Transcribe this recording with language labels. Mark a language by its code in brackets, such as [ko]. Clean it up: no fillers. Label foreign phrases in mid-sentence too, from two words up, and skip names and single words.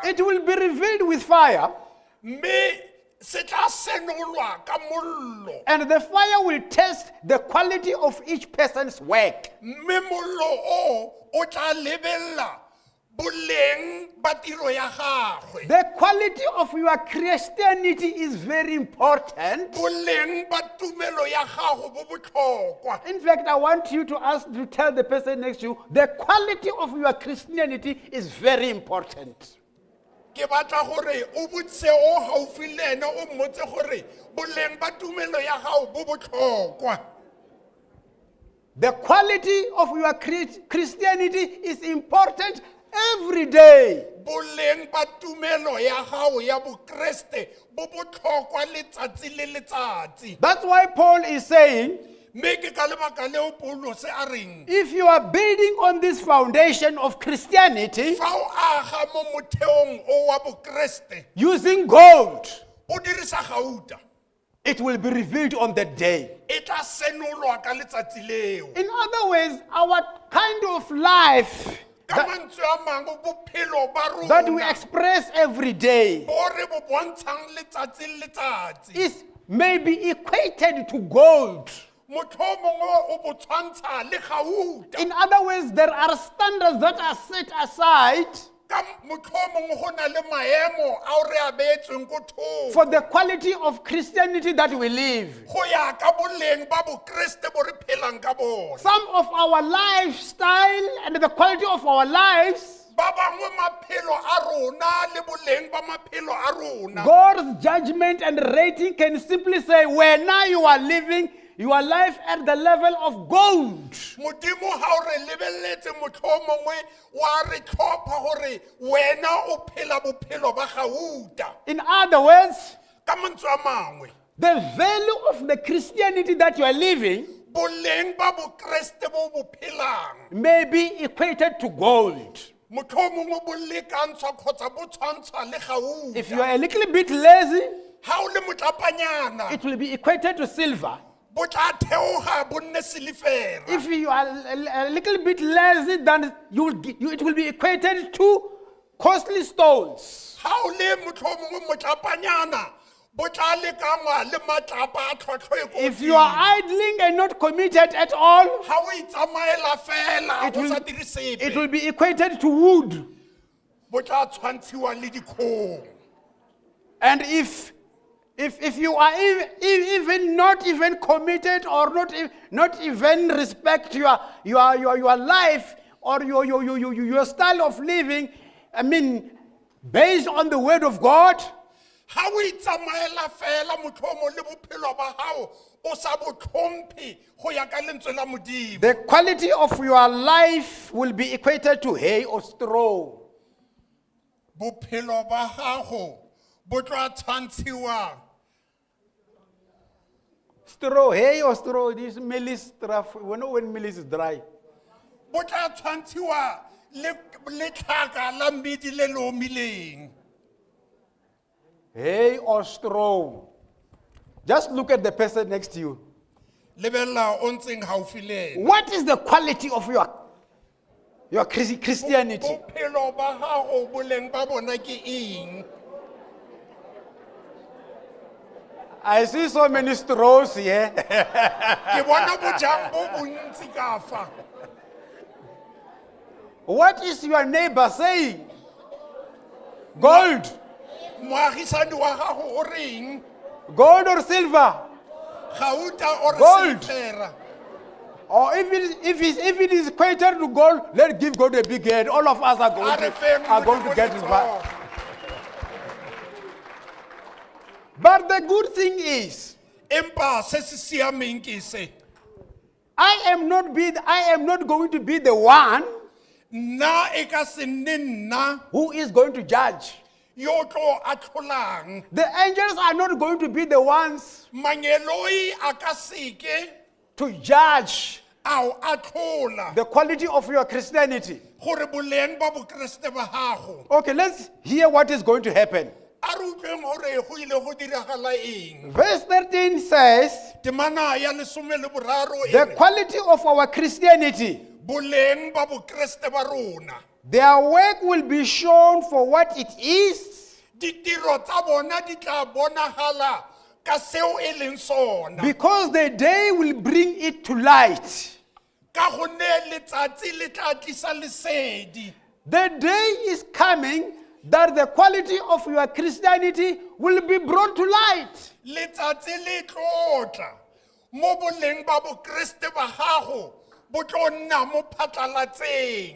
[en] It will be revealed with fire, [tn] mme se tla senolwa ka mollo [en] and the fire will test the quality of each person's work. [tn] mme mollo o tla lebella boleng ba tiro ya gagwe [en] The quality of your Christianity is very important. [tn] boleng ba tumelo ya gago bo botlhokwa [en] In fact, I want you to tell the person next to you, the quality of your Christianity is very important. [tn] ke batla gore o botse o gaufi le ene o mmotse gore boleng ba tumelo ya gago bo botlhokwa [en] The quality of your Christianity is important every day. [tn] boleng ba tumelo ya gago ya bokreste bo botlhokwa letsatsi le letsatsi [en] That's why Paul is saying, [tn] mme ke ka lebaka leo paulo se a reng [en] if you are building on this foundation of Christianity [tn] fa o aga mo motheong o wa bokreste [en] using gold, [tn] o dirisa gauta [en] it will be revealed on that day. [tn] e tla senolwa ka letsatsi leo [en] In other words, our kind of life [tn] ka mantswe a mangwe bophelo ba [en] that we [tn] rona [en] express every day [tn] bo re bo bontshang letsatsi le letsatsi [en] is maybe equated to gold. [tn] motho o mongwe o bo tshwantsha le gauta [en] In other words, there are standards that are set aside [tn] ka motho o mongwe go na le maemo a o re a beetsweng ko thoko [en] for the quality of Christianity that we live. [tn] go ya ka boleng ba bokreste bo re phelang ka bona [en] Some of our lifestyle and the quality of our lives [tn] ba bangwe maphelo a rona le boleng ba maphelo a rona. [en] God's judgment and rating can simply say, where now you are living your life at the level of gold. [tn] Modimo ha o re lebelletse mohlomongwe wa re tlhopha gore wena o phela bophelo ba gauta. [en] In other words, [tn] Ka mantswe a mangwe, [en] the value of the Christianity that you are living [tn] boleng ba bokreste bo bo phelang [en] may be equated to gold. [tn] mohlomongwe bo lekantshwa kgotsa bo tshwantshwa le gauta. [en] If you are a little bit lazy, [tn] Ha o le motlapanyana [en] it will be equated to silver. [tn] bo tla theoga bo nne silifera. [en] If you are a little bit lazy, then it will be equated to costly stones. [tn] Ha o le motlhomongwe motlapanyana bo tla lekangwa le matlapa a tlhotlho e ko [en] If you are idling and not committed at all, [tn] ha o itsamaela fela [en] it [tn] o sa [en] will, [tn] dire sepe [en] it will be equated to wood. [tn] bo tla tshwantshiwa le dikgong. [en] And if you are even not even committed or not even respect your life or your style of living, I mean, based on the word of God, [tn] Ha o itsamaela fela motlhomo le bophelo ba hao o sa bo tlhomphe go ya ka lentswe la Modimo. [en] the quality of your life will be equated to hay or straw. [tn] Bophelo ba gago bo tla tshwantshiwa [en] Straw, hay or straw, this meal is rough. When meal is dry. [tn] bo tla tshwantshiwa le tlhaka la mmidi le le omileng. [en] Hay or straw. Just look at the person next to you. [tn] Lebella o ntseng haufi le ena. [en] What is the quality of your Christianity? [tn] Bophelo ba gago boleng ba bona ke eng? [en] I see so many straws here. [tn] Ke bona bojang bo bontsi ka fa. [en] What is your neighbor saying? Gold. [tn] Moagisane wa gago o reng? [en] Gold or silver? [tn] Gauta or [en] Gold. [tn] silfera? [en] Or if it is equated to gold, let's give God a big hand. All of us are going to get it back. But the good thing is, [tn] Empa se se siameng ke se. [en] I am not going to be the one [tn] Nna e ka se nne nna [en] who is going to judge. [tn] yo tlo atlholang. [en] The angels are not going to be the ones [tn] Manyeloi a ka seke [en] to judge [tn] ao atlhola [en] the quality of your Christianity. [tn] gore boleng ba bokreste ba gago. [en] Okay, let's hear what is going to happen. [tn] A re utlweng gore go ile go diragala eng. [en] Verse 13 says, [tn] Temana ya lesome le boraro e [en] the [tn] re, [en] quality of our Christianity, [tn] boleng ba bokreste ba rona. [en] their work will be shown for what it is, [tn] Ditiro tsa bona di tla bonagala ka seo e leng sona. [en] because the day will bring it to light. [tn] Ka gonne letsatsi le tla tlisa lesedi. [en] The day is coming that the quality of your Christianity will be brought to light. [tn] Letsatsi le tlotla mo boleng ba bokreste ba gago bo tlo nna mo phatlalatseng.